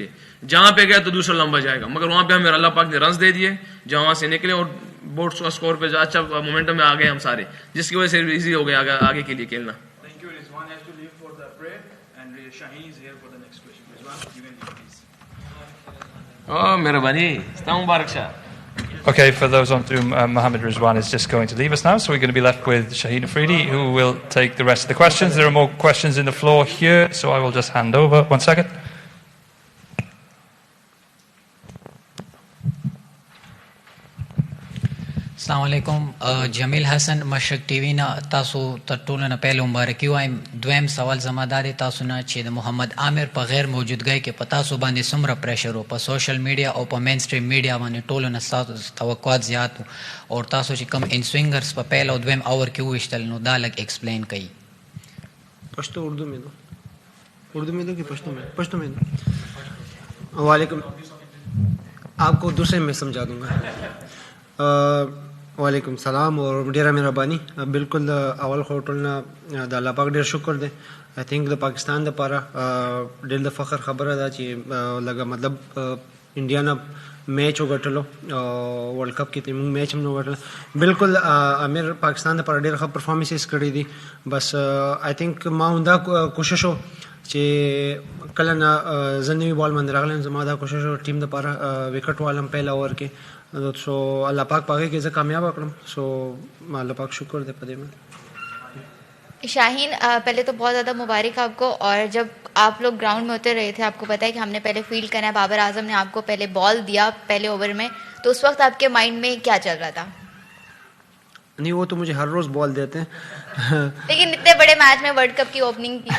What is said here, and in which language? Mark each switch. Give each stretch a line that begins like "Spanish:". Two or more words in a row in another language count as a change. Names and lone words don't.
Urdu: جہاں پہ گیا تو دوسرا لمبا جائے گا, مگر وہاں پہ ہمیں اللہ پاک نے رنز دے دیے جہاں وہاں سے نکلے, اور
English: board score
Urdu: پہ اچھا مومنٹم میں آ گئے ہم سارے, جس کی وجہ سے ایزی ہو گیا آگے کے لیے کھیلنا. مہربانی, مبارک شاہ.
English: Okay, for those on Zoom, Mohammed Rizwan is just going to leave us now, so we're going to be left with Shaheen Afridi, who will take the rest of the questions. There are more questions in the floor here, so I will just hand over. 1 second.
Arabic: السلام علیکم.
Pashto: جمیل حسن مشرق ٹی وی نه تاسو تر ټولو نه پهله مبارکي وایم. دویم سوال زما دا دی, تاسو نه چې د محمد عامر په غیر موجودګۍ کې په تاسو باندې څومره پریشر و په
English: social media
Pashto: او په
English: mainstream media
Pashto: باندې ټولو نه ستاسو توقعات زیات و, او تاسو چې کوم
English: in swingers
Pashto: په پهل او دویم اوور کې وویشتل نو دا لږ ایکسپلین کړئ.
Urdu: پښتو اردو میں دو کہ پشتو میں دو؟ وعلیکم, آپ کو دوسرے میں سمجھا دوں گا.
Arabic: وعلیکم السلام
Pashto: اور ډیره مهرباني. بالکل اول خو ټولنه د الله پاک ډیر شکر دی.
English: I think
Pashto: د پاکستان دپاره ډېر د فخر خبره ده چې لږه مطلب انډیا نه میچ وګټلو, ورلډ کپ کې موږ میچ هم نه وګټل. بالکل امیر پاکستان دپاره ډېر ښه پرفارمنسز کړي دي. بس
English: I think
Pashto: ما هم دا کوشش و چې کله نه زه نوي بال باندې راغلی, زما دا کوشش و ټیم دپاره وکټ والم پهل اوور کې. سو الله پاک پاګه کې زه کامیاب کړم. سو الله پاک شکر دې پدې باندې.
Urdu: شاہین پہلے تو بہت زیادہ مبارک آپ کو. اور جب آپ لوگ گراؤنڈ میں اتر رہے تھے آپ کو پتا ہے کہ ہم نے پہلے فیلڈ کرنا ہے, بابر اعظم نے آپ کو پہلے بال دیا پہلے اوور میں, تو اس وقت آپ کے مائنڈ میں کیا چل رہا تھا؟ نہیں وہ تو مجھے ہر روز بال دیتے ہیں لیکن اتنے بڑے میچ میں ورلڈ کپ کی اوپننگ کی.